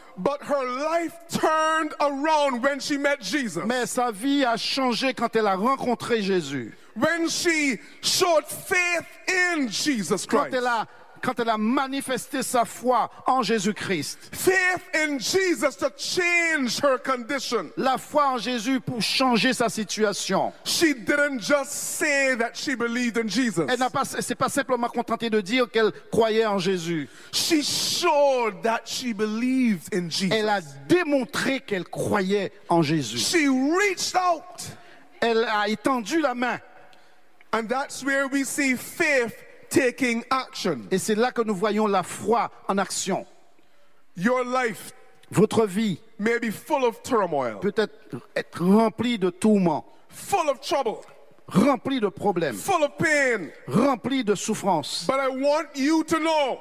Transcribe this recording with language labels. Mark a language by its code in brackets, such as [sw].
[en] But her life turned around when she met Jesus. [fr] Mais sa vie a changé quand elle a rencontré Jésus. [en] When she showed faith in Jesus Christ. [fr] Quand elle a manifesté sa foi en Jésus-Christ. [en] Faith in Jesus to change her condition. [fr] La foi en Jésus pour changer sa situation. [en] She didn't just say that she believed in Jesus. [fr] Elle s'est pas simplement contentée de dire qu'elle croyait en Jésus. [en] She showed that she believed in Jesus. [fr] Elle a démontré qu'elle croyait en Jésus. [en] She reached out. [fr] Elle a étendu la main. [en] And that's where we see faith taking action. [fr] Et c'est là que nous voyons la foi en action. [en] Your life, [fr] votre vie, [en] may be full of turmoil, [fr] peut-être être rempli de tourments, [en] full of trouble, [fr] rempli de problèmes, [en] full of pain, [fr] rempli de souffrances. [en] But I want you to know,